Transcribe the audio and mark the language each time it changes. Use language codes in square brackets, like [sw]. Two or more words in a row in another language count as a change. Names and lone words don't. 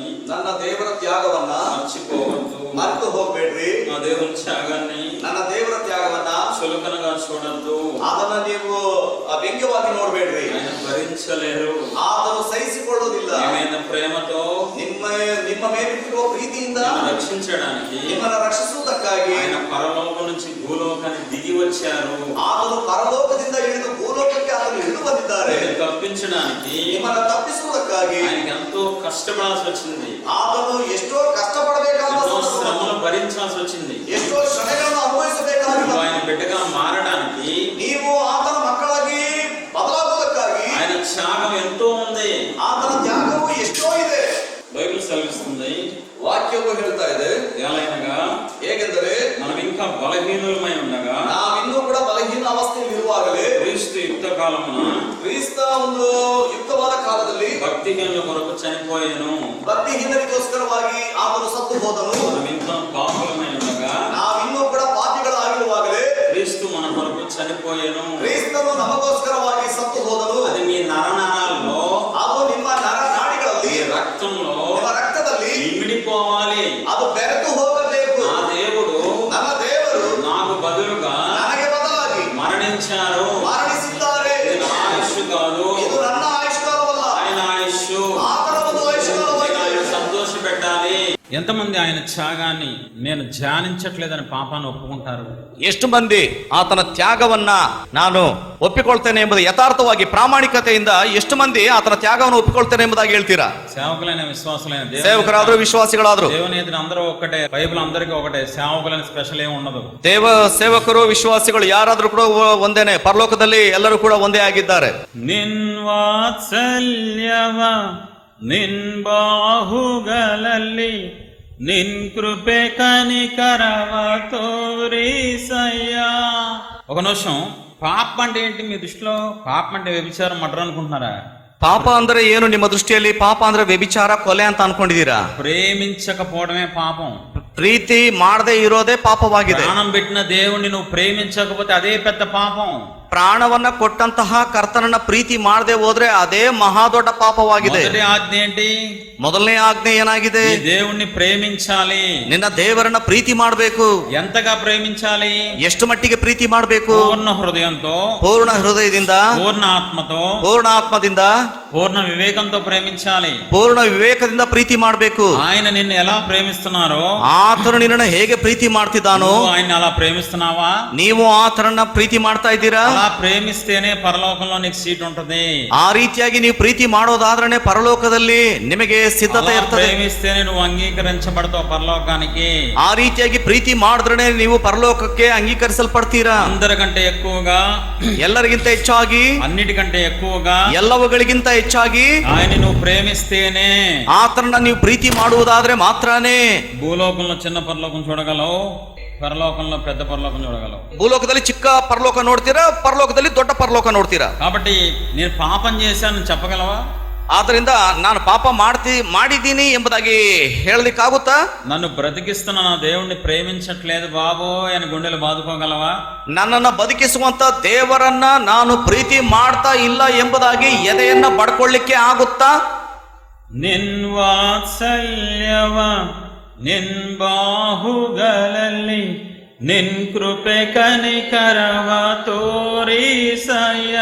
[kn] ನನ್ನ ದೇವರ ತ್ಯಾಗವನ್ನ [te] మర్చిపోవద్దు. [kn] ಮರೆತು ಹೋಗ್ಬೇಡ್ರಿ. [te] నా దేవుని త్యాగాన్ని [kn] ನನ್ನ ದೇವರ ತ್ಯಾಗವನ್ನ [te] చులకనగా చూడొద్దు. [kn] ಅದನ್ನ ನೀವು ವ್ಯಂಗ್ಯವಾಗಿ ನೋಡ್ಬೇಡ್ರಿ. [te] ఆయన భరించలేరు. [kn] ಆತನು ಸಹಿಸಿಕೊಳ್ಳುವುದಿಲ್ಲ. [te] ఆయన ప్రేమతో [kn] ನಿಮ್ಮ ಮೇಲಿರುವ ಪ್ರೀತಿಯಿಂದ [te] నిన్ను రక్షించడానికి [kn] ನಿಮ್ಮನ್ನು ರಕ್ಷಿಸುವುದಕ್ಕಾಗಿ [te] ఆయన పరలోకం నుంచి భూలోకానికి దిగి వచ్చారు. [kn] ಆತನು ಪರಲೋಕದಿಂದ ಇಳಿದು ಭೂಲೋಕಕ್ಕೆ ಆತನು ಇಳಿದು ಬಂದಿದ್ದಾರೆ. [te] నిన్ను తప్పించడానికి [kn] ನಿಮ್ಮನ್ನು ತಪ್ಪಿಸುವುದಕ್ಕಾಗಿ [te] ఆయనకి ఎంతో కష్టపడాల్సి వచ్చింది. [kn] ಆತನು ಎಷ್ಟೋ ಕಷ್ಟಪಡಬೇಕಾದ [te] ఎన్నో శ్రమలు భరించాల్సి వచ్చింది. [kn] ಎಷ್ಟೋ ಶ್ರಮೆಗಳನ್ನು ಅನುಭವಿಸಬೇಕಾಗಿದೆ. [te] ఆయన బిడ్డగా మారడానికి [kn] ನೀವು ಆತನ ಮಕ್ಕಳಾಗಿ ಬದಲಾಗುವುದಕ್ಕಾಗಿ [te] ఆయన త్యాగం ఎంతో ఉంది. [kn] ಆತನ ತ್ಯಾಗವು ಎಷ್ಟೋ ಇದೆ. [te] బైబిల్ సెలవిస్తుంది. [kn] ವಾಕ್ಯವು ಹೇಳ್ತಾ ಇದೆ [te] ఎలాగనగా [kn] ಹೇಗೆಂದರೆ [te] మనం ఇంకా బలహీనులమై ఉండగా [kn] ನಾವಿನ್ನೂ ಕೂಡ ಬಲಹೀನ ಅವಸ್ಥೆಯಲ್ಲಿ ಇರುವಾಗಲೇ [te] క్రీస్తు యుక్త కాలమున [kn] ಕ್ರಿಸ್ತ ಒಂದು ಯುಕ್ತವಾದ ಕಾಲದಲ್ಲಿ [te] భక్తిహీనుల కొరకు చనిపోయాను. [kn] ಭಕ್ತಿಹೀನರಿಗೋಸ್ಕರವಾಗಿ ಆತನು ಸತ್ತು ಹೋದನು. [te] మనం ఇంకా పాపులమై ఉండగా [kn] ನಾವಿನ್ನೂ ಕೂಡ ಪಾಪಿಗಳಾಗಿರುವಾಗಲೇ [te] క్రీస్తు మన కొరకు చనిపోయాను. [kn] ಕ್ರಿಸ್ತನು ನಮಗೋಸ್ಕರವಾಗಿ ಸತ್ತು ಹೋದನು. [te] అది మీ నరనరాల్లో, [kn] ಅದು ನಿಮ್ಮ ನರನಾಡಿಗಳಲ್ಲಿ, [te] మీ రక్తంలో [kn] ನಿಮ್ಮ ರಕ್ತದಲ್ಲಿ [te] ఇమిడిపోవాలి. [kn] ಅದು ಬೆರೆತು ಹೋಗಬೇಕು. [te] నా దేవుడు [kn] ನನ್ನ ದೇವರು [te] నాకు బదులుగా [kn] ನನಗೆ ಬದಲಾಗಿ [te] మరణించారు. [kn] ಮರಣಿಸಿದ್ದಾರೆ. [te] ఇది నా ఆయుష్ కాదు, [kn] ಇದು ನನ್ನ ಆಯುಷ್ಕಾಲವಲ್ಲ, [te] ఆయన ఆయుష్. [kn] ಆತನ ಒಂದು ಆಯುಷ್ಕಾಲವಾಗಿದೆ. [te] ఆయన సంతోష పెట్టాలి. ఎంతమంది ఆయన త్యాగాన్ని నేను ధ్యానించట్లేదని పాపాన్ని ఒప్పుకుంటారు? [kn] ಎಷ್ಟು ಮಂದಿ ಆತನ ತ್ಯಾಗವನ್ನ ನಾನು ಒಪ್ಪಿಕೊಳ್ತೇನೆ ಎಂಬುದು ಯಥಾರ್ಥವಾಗಿ ಪ್ರಾಮಾಣಿಕತೆಯಿಂದ ಎಷ್ಟು ಮಂದಿ ಆತನ ತ್ಯಾಗವನ್ನು ಒಪ್ಪಿಕೊಳ್ತೇನೆ ಎಂಬುದಾಗಿ ಹೇಳ್ತೀರಾ? [te] సేవకులైన విశ్వాసులైన [kn] ಸೇವಕರಾದ್ರು ವಿಶ್ವಾಸಿಗಳಾದ್ರು [te] దేవుని ఎదురు అందరూ ఒక్కటే. బైబిల్ అందరికీ ఒకటే. సేవకులని స్పెషల్ ఏమి ఉండదు. [kn] ಸೇವಕರು ವಿಶ್ವಾಸಿಗಳು ಯಾರಾದ್ರೂ ಕೂಡ ಒಂದೇನೆ. ಪರಲೋಕದಲ್ಲಿ ಎಲ್ಲರೂ ಕೂಡ ಒಂದೇ ಆಗಿದ್ದಾರೆ. ನಿನ್ ವಾತ್ಸಲ್ಯವ ನಿನ್ ಬಾಹುಗಳಲ್ಲಿ ನಿನ್ ಕೃಪೆ ಕನಿಕರವ ತೋರಿಸಯ್ಯಾ. [te] ఒక నిమిషం, పాపం అంటే ఏంటి మీ దృష్టిలో? పాపం అంటే వ్యభిచారం, మర్డర్ అనుకుంటున్నారా? [kn] ಪಾಪ ಅಂದ್ರೆ ಏನು ನಿಮ್ಮ ದೃಷ್ಟಿಯಲ್ಲಿ? ಪಾಪ ಅಂದ್ರೆ ವ್ಯಭಿಚಾರ, ಕೊಲೆ ಅಂತ ಅನ್ಕೊಂಡಿದೀರಾ? [te] ప్రేమించకపోవడమే పాపం. [kn] ಪ್ರೀತಿ ಮಾಡದೆ ಇರೋದೇ ಪಾಪವಾಗಿದೆ. [te] ప్రాణం పెట్టిన దేవుణ్ణి నువ్వు ప్రేమించకపోతే అదే పెద్ద పాపం. [kn] ಪ್ರಾಣವನ್ನ ಕೊಟ್ಟಂತಹ ಕರ್ತನನ್ನ ಪ್ರೀತಿ ಮಾಡದೆ ಹೋದ್ರೆ ಅದೇ ಮಹಾ ದೊಡ್ಡ ಪಾಪವಾಗಿದೆ. [te] మొదటి ఆజ్ఞ ఏంటి? [kn] ಮೊದಲನೇ ಆಜ್ಞೆ ಏನಾಗಿದೆ? [te] ఈ దేవుణ్ణి ప్రేమించాలి. [kn] ನಿನ್ನ ದೇವರನ್ನ ಪ್ರೀತಿ ಮಾಡಬೇಕು. [te] ఎంతగా ప్రేమించాలి? [kn] ಎಷ್ಟು ಮಟ್ಟಿಗೆ ಪ್ರೀತಿ ಮಾಡಬೇಕು? [te] పూర్ణ హృదయంతో, [kn] ಪೂರ್ಣ ಹೃದಯದಿಂದ, [te] పూర్ణ ఆత్మతో, [kn] ಪೂರ್ಣ ಆತ್ಮದಿಂದ, [te] పూర్ణ వివేకంతో ప్రేమించాలి. [kn] ಪೂರ್ಣ ವಿವೇಕದಿಂದ ಪ್ರೀತಿ ಮಾಡಬೇಕು. [te] ఆయన నిన్ను ఎలా ప్రేమిస్తున్నారో [kn] ಆತನು ನಿನ್ನನ್ನು ಹೇಗೆ ಪ್ರೀತಿ ಮಾಡ್ತಿದ್ದಾನೋ [te] ఆయన అలా ప్రేమిస్తున్నావా? [kn] ನೀವು ಆತನನ್ನ ಪ್ರೀತಿ ಮಾಡ್ತಾ ಇದ್ದೀರಾ? [te] అలా ప్రేమిస్తేనే పరలోకంలో నీకు సీట్ ఉంటది. [kn] ಆ ರೀತಿಯಾಗಿ ನೀವು ಪ್ರೀತಿ ಮಾಡೋದಾದ್ರೆ ಪರಲೋಕದಲ್ಲಿ ನಿಮಗೆ ಸಿದ್ಧತೆ [te] అలా [kn] ಇರ್ತದೆ. [te] ప్రేమిస్తేనే నువ్వు అంగీకరించబడతావు పరలోకానికి. [kn] ಆ ರೀತಿಯಾಗಿ ಪ್ರೀತಿ ಮಾಡಿದ್ರೆ ನೀವು ಪರಲೋಕಕ್ಕೆ ಅಂಗೀಕರಿಸಲ್ಪಡ್ತೀರಾ. [te] అందరికంటే ఎక్కువగా, [kn] ಎಲ್ಲರಿಗಿಂತ ಹೆಚ್ಚಾಗಿ, [te] అన్నిటికంటే ఎక్కువగా [kn] ಎಲ್ಲವುಗಳಿಗಿಂತ ಹೆಚ್ಚಾಗಿ [te] ఆయన నువ్వు ప్రేమిస్తేనే [kn] ಆತನನ್ನ ನೀವು ಪ್ರೀತಿ ಮಾಡುವುದಾದ್ರೆ ಮಾತ್ರನೇ [te] భూలోకంలో చిన్న పరలోకం చూడగలవు, పరలోకంలో పెద్ద పరలోకం చూడగలవు. [kn] ಭೂಲೋಕದಲ್ಲಿ ಚಿಕ್ಕ ಪರಲೋಕ ನೋಡ್ತೀರಾ, ಪರಲೋಕದಲ್ಲಿ ದೊಡ್ಡ ಪರಲೋಕ ನೋಡ್ತೀರಾ. [te] కాబట్టి నేను పాపం చేశాను చెప్పగలవా? [kn] ಆದ್ರಿಂದ ನಾನು ಪಾಪ ಮಾಡಿದ್ದೀನಿ ಎಂಬುದಾಗಿ ಹೇಳಲಿಕ್ಕಾಗುತ್ತಾ? [te] నన్ను బ్రతికిస్తున్న నా దేవుణ్ణి ప్రేమించట్లేదు బాబో అని గుండెలు బాదుకోగలవా? [kn] ನನ್ನನ್ನ ಬದುಕಿಸುವಂತ ದೇವರನ್ನ ನಾನು ಪ್ರೀತಿ ಮಾಡ್ತಾ ಇಲ್ಲ ಎಂಬುದಾಗಿ ಎದೆಯನ್ನ ಬಡ್ಕೊಳ್ಳಿಕ್ಕೆ ಆಗುತ್ತಾ? ನಿನ್ ವಾತ್ಸಲ್ಯವ ನಿನ್ ಬಾಹುಗಳಲ್ಲಿ ನಿನ್ ಕೃಪೆ ಕನಿಕರವ ತೋರಿಸಯ್ಯ.